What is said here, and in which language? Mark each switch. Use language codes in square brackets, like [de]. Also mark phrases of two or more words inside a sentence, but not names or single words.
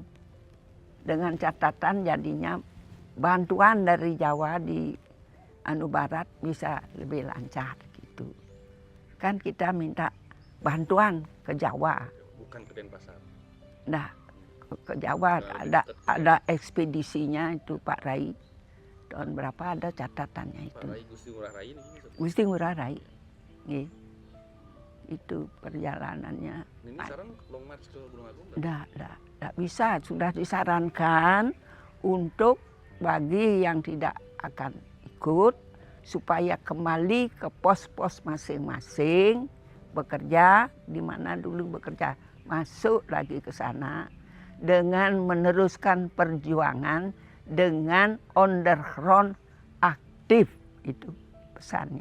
[id] Dengan catatan jadinya bantuan dari Jawa di barat bisa lebih lancar gitu. Kan kita minta bantuan ke Jawa. Bukan ke Denpasar. Nah, ke Jawa ada ekspedisinya itu Pak Rai. Tahun berapa ada catatannya itu. Pak Rai Gusti Ngurah Rai ini. Gusti Ngurah Rai. Nggih. Itu perjalanannya. Ini sekarang [en] long march [id] ke Gunung Agung? Tidak bisa. Sudah disarankan untuk bagi yang tidak akan ikut supaya kembali ke pos-pos masing-masing bekerja di mana dulu bekerja, masuk lagi ke sana dengan meneruskan perjuangan dengan underground aktif, itu pesannya.